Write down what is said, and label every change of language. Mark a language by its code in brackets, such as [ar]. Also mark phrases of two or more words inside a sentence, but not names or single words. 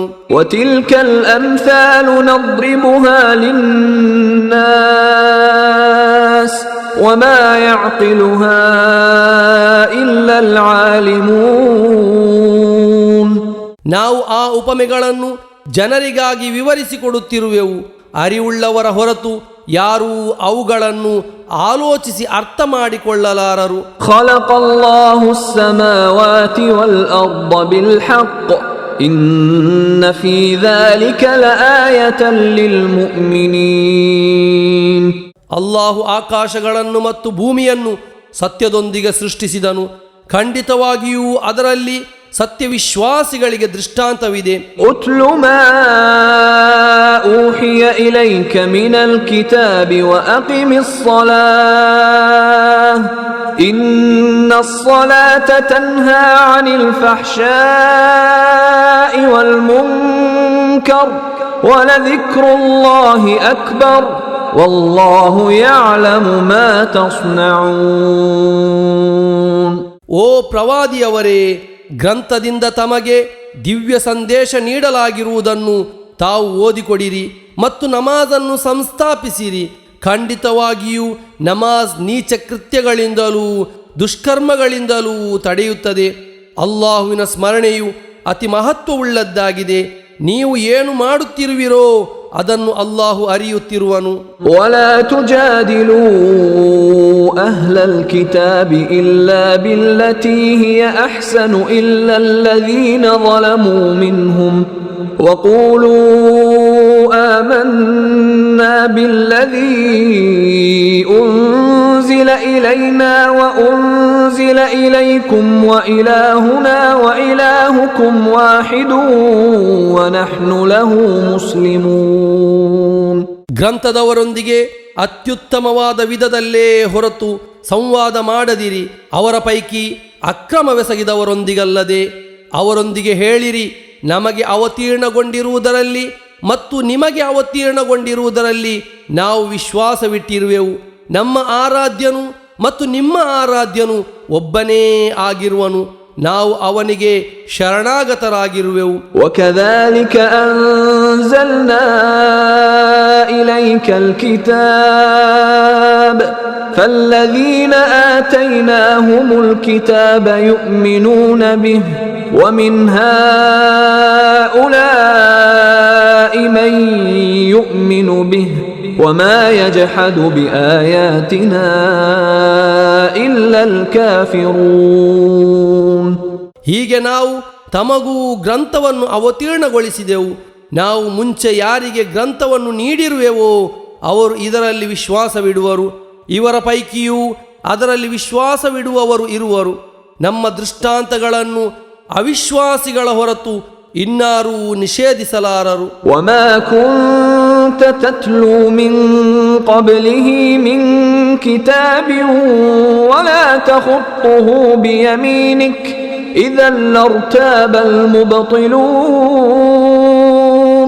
[ar] وتلك الأمثال نضربها للناس وما يعقلها إلا العالمون. [kn] ನಾವು ಆ ಉಪಮೆಗಳನ್ನು ಜನರಿಗಾಗಿ ವಿವರಿಸಿಕೊಡುತ್ತಿರುವೆವು. ಅರಿವುಳ್ಳವರ ಹೊರತು ಯಾರೂ ಅವುಗಳನ್ನು ಆಲೋಚಿಸಿ ಅರ್ಥ ಮಾಡಿಕೊಳ್ಳಲಾರರು. [ar] خلق الله السماوات والأرض بالحق إن في ذلك لآية للمؤمنين. [kn] ಅಲ್ಲಾಹು ಆಕಾಶಗಳನ್ನು ಮತ್ತು ಭೂಮಿಯನ್ನು ಸತ್ಯದೊಂದಿಗೆ ಸೃಷ್ಟಿಸಿದನು. ಖಂಡಿತವಾಗಿಯೂ ಅದರಲ್ಲಿ ಸತ್ಯವಿಶ್ವಾಸಿಗಳಿಗೆ ದೃಷ್ಟಾಂತವಿದೆ. [ar] أتل ما أوحي إليك من الكتاب وأقم الصلاة إن الصلاة تنهى عن الفحشاء والمنكر ولذكر الله أكبر والله يعلم ما تصنعون. [kn] ಓ ಪ್ರವಾದಿಯವರೇ, ಗ್ರಂಥದಿಂದ ತಮಗೆ ದಿವ್ಯ ಸಂದೇಶ ನೀಡಲಾಗಿರುವುದನ್ನು ತಾವು ಓದಿಕೊಡಿರಿ ಮತ್ತು ನಮಾಜನ್ನು ಸಂಸ್ಥಾಪಿಸಿರಿ. ಖಂಡಿತವಾಗಿಯೂ ನಮಾಜ್ ನೀಚ ಕೃತ್ಯಗಳಿಂದಲೂ ದುಷ್ಕರ್ಮಗಳಿಂದಲೂ ತಡೆಯುತ್ತದೆ. ಅಲ್ಲಾಹುವಿನ ಸ್ಮರಣೆಯು ಅತಿ ಮಹತ್ವವುಳ್ಳದ್ದಾಗಿದೆ. ನೀವು ಏನು ಮಾಡುತ್ತಿರುವಿರೋ ಅದನ್ನು ಅಲ್ಲಾಹು ಅರಿಯುತ್ತಿರುವನು. [ar] ولا تجادلوا أهل الكتاب إلا بالتي هي أحسن إلا الذين ظلموا منهم وقولوا آمنا بالذي أنزل إلينا وأنزل إليكم وإلهنا وإلهكم واحد ونحن له مسلمون. [kn] ಗ್ರಂಥದವರೊಂದಿಗೆ ಅತ್ಯುತ್ತಮವಾದ ವಿಧದಲ್ಲೇ ಹೊರತು ಸಂವಾದ ಮಾಡದಿರಿ. ಅವರ ಪೈಕಿ ಅಕ್ರಮವೆಸಗಿದವರೊಂದಿಗಲ್ಲದೆ ಅವರೊಂದಿಗೆ ಹೇಳಿರಿ, ನಮಗೆ ಅವತೀರ್ಣಗೊಂಡಿರುವುದರಲ್ಲಿ ಮತ್ತು ನಿಮಗೆ ಅವತೀರ್ಣಗೊಂಡಿರುವುದರಲ್ಲಿ ನಾವು ವಿಶ್ವಾಸವಿಟ್ಟಿರುವೆವು. ನಮ್ಮ ಆರಾಧ್ಯನು ಮತ್ತು ನಿಮ್ಮ ಆರಾಧ್ಯನು ಒಬ್ಬನೇ ಆಗಿರುವನು. ನಾವು ಅವನಿಗೆ ಶರಣಾಗತರಾಗಿರುವೆವು. [ar] وكذلك أنزلنا إليك الكتاب فالذين آتيناهم الكتاب يؤمنون به ومن هؤلاء من يؤمن به وما يجحد بآياتنا إلا الكافرون. [kn] ಹೀಗೆ ನಾವು ತಮಗೂ ಗ್ರಂಥವನ್ನು ಅವತೀರ್ಣಗೊಳಿಸಿದೆವು. ನಾವು ಮುಂಚೆ ಯಾರಿಗೆ ಗ್ರಂಥವನ್ನು ನೀಡಿರುವೆವೋ ಅವರು ಇದರಲ್ಲಿ ವಿಶ್ವಾಸವಿಡುವರು. ಇವರ ಪೈಕಿಯೂ ಅದರಲ್ಲಿ ವಿಶ್ವಾಸವಿಡುವವರು ಇರುವರು. ನಮ್ಮ ದೃಷ್ಟಾಂತಗಳನ್ನು ಅವಿಶ್ವಾಸಿಗಳ ಹೊರತು ಇನ್ನಾರೂ ನಿಷೇಧಿಸಲಾರರು. [ar] وما كنت تتلو من قبله من كتاب ولا تخطه بيمينك إذا لارتاب المبطلون.